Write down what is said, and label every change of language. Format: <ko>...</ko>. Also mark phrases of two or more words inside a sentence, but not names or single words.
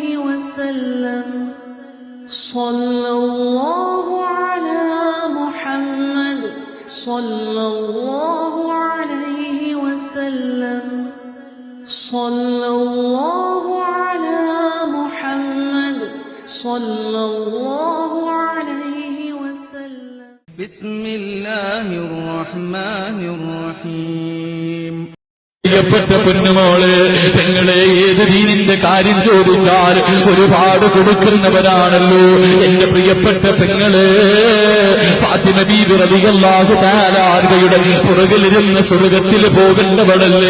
<ar>وسلم صلى على محمد صلى الله عليه وسلم صلى على محمد صلى الله عليه وسلم بسم الله الرحمن الرحيم.</ar> <ml>പ്രിയപ്പെട്ട പൊന്നുമോളെ, പെങ്ങളെ, ഏത് ദീനിന്റെ കാര്യം ചോദിച്ചാൽ ഒരുപാട് കൊടുക്കുന്നവരാണല്ലോ. എന്റെ പ്രിയപ്പെട്ട പെങ്ങളെ, ഫാത്തിമ ബീവി</ml> <ar>رضي الله تعالى</ar> <ml>അൻഹയുടെ പുറകിലിരുന്ന് സ്വർഗ്ഗത്തിൽ പോകേണ്ടവളല്ലേ?</ml>